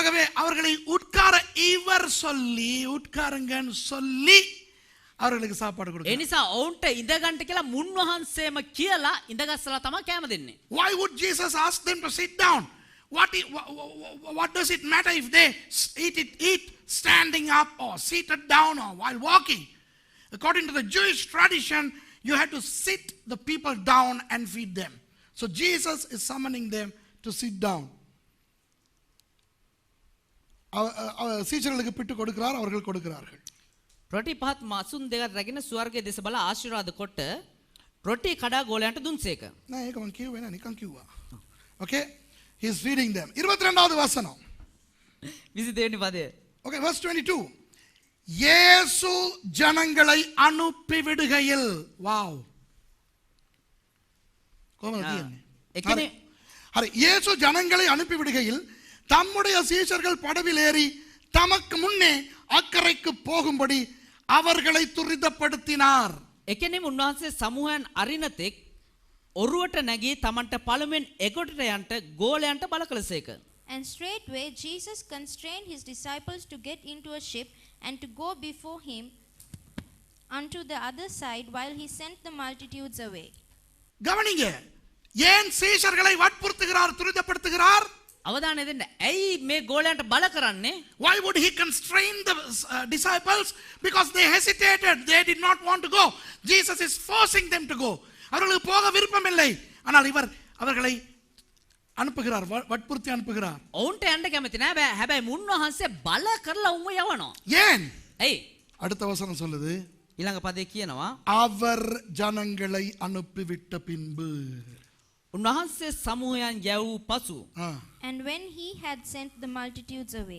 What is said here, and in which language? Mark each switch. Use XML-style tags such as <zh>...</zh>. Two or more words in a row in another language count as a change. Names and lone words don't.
<ta>ஆகவே அவர்களை உட்கார இவர் சொல்லி உட்காருங்கன்னு சொல்லி அவர்களுக்கு சாப்பாடு</ta> <si>ඒ</si> <ta>கொடுக்கிறார்.</ta> <si>නිසා ඔවුන්ට ඉඳ ගන්නට කියලා මුන්වහන්සේම කියලා ඉඳගස්සලා තමයි කැම දෙන්නේ.</si> <en>Why would Jesus ask them to sit down? What does it matter if they eat standing up or seated down or while walking? According to the Jewish tradition, you had to sit the people down and feed them. So Jesus is summoning them to sit down.</en> <ta>சீஷர்களுக்கு பிட்டு கொடுக்கிறார், அவர்கள் கொடுக்கிறார்கள்.</ta> <si>රොටි පහත් මාසුන් දෙකක් රැගෙන ස්වර්ගයේ දෙස බල ආශිර්වාද කොට රොටි කඩා ගෝලයන්ට දුන්සේක. நான் ஏகமன் கியூவேனா நிக்கன் கியூவா.</si> <en>Okay? He is feeding them.</en> <ta>22வது வசனம்.</ta> <si>22 වෙනි පදය.</si> <en>Okay, verse 22.</en> <ta>இயேசு ஜனங்களை அனுப்பி விடுகையில். வாவ். இயேசு ஜனங்களை அனுப்பி விடுகையில் தம்முடைய சீஷர்கள் படவில் ஏறி தமக்கு முன்னே அக்கறைக்கு போகும்படி அவர்களை துரிதப்படுத்தினார்.</ta> <si>එකෙනෙම උන්වහන්සේ සමූහයන් අරිනතෙක් ඔරුවට නැගී තමන්ට පළමුවෙන් එගොඩට යන්ට ගෝලයන්ට බල කළසේක.</si> <en>And straightway Jesus constrained his disciples to get into a ship and to go before him unto the other side while he sent the multitudes away.</en> <ta>கவனிங்க, ஏன் சீஷர்களை வற்புறுத்துகிறார், துரிதப்படுத்துகிறார்?</ta> <si>අවධානය දෙන්න. ඇයි මේ ගෝලයන්ට බල කරන්නේ?</si> <en>Why would he constrain the disciples? Because they hesitated, they did not want to go. Jesus is forcing them to go.</en> <ta>அவர்களுக்கு போக விருப்பம் இல்லை, ஆனால் இவர் அவர்களை அனுப்புகிறார், வற்புறுத்தி அனுப்புகிறார்.</ta> <si>ඔවුන්ට යන්න කැමති නෑ. හැබැයි මුන්වහන්සේ බල කරලා උන්ව යවනවා.</si> <ta>ஏன்?</ta> <si>ඇයි?</si> <ta>அடுத்த வசனம் சொல்லுது,</ta> <si>ඊළඟ පදේ කියනවා</si> <ta>அவர் ஜனங்களை அனுப்பிவிட்ட பின்பு.</ta> <si>උන්වහන්සේ සමූහයන් යවූ පසු.</si> <en>And when he had sent the multitudes away.</en>